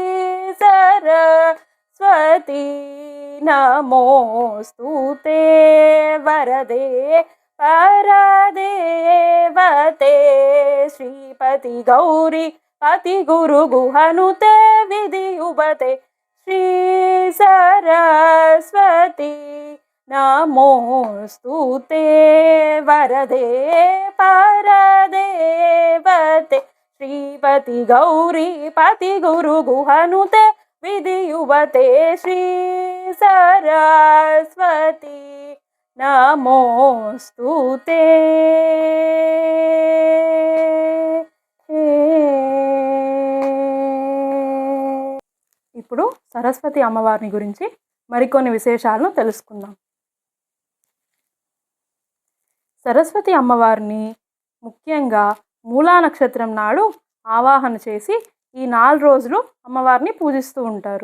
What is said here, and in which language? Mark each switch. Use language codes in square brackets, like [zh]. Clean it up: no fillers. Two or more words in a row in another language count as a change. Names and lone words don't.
[sa] सरस्वती नमोस्तुते वरदे परदेवते श्रीपति गौरी पति गुरु गुहनुते विधियुबते श्री सरस्वती नमोस्तुते वरदे परदेवते श्रीपति गौरी पति गुरु गुहनुते विधियुबते श्री सरस्वती नमोस्तुते। [te] ఇప్పుడు సరస్వతి అమ్మవారిని గురించి మరికొన్ని విశేషాలను తెలుసుకుందాం. సరస్వతి అమ్మవారిని ముఖ్యంగా మూలా నక్షత్రం నాడు ఆవాహన చేసి ఈ 4 రోజులు అమ్మవారిని పూజిస్తూ ఉంటారు.